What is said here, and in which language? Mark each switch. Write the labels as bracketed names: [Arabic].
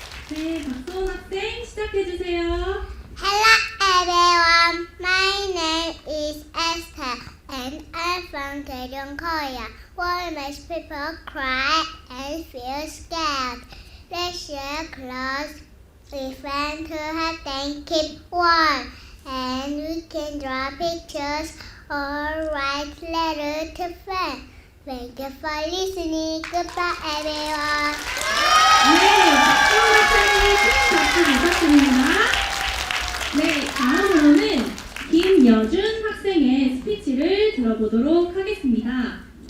[Korean] 네, 박소은 학생 시작해주세요. [English] Hello everyone, my name is Esther and I'm from Korea. Why most people cry and feel scared? Let's share clothes with friends who have them keep warm. And we can draw pictures or write letters to friends. Thank you for listening. Goodbye everyone. [Korean] 네, 박소은 학생에게 큰 박수 부탁드립니다. 네, 다음으로는 김여준 학생의 스피치를 들어보도록 하겠습니다.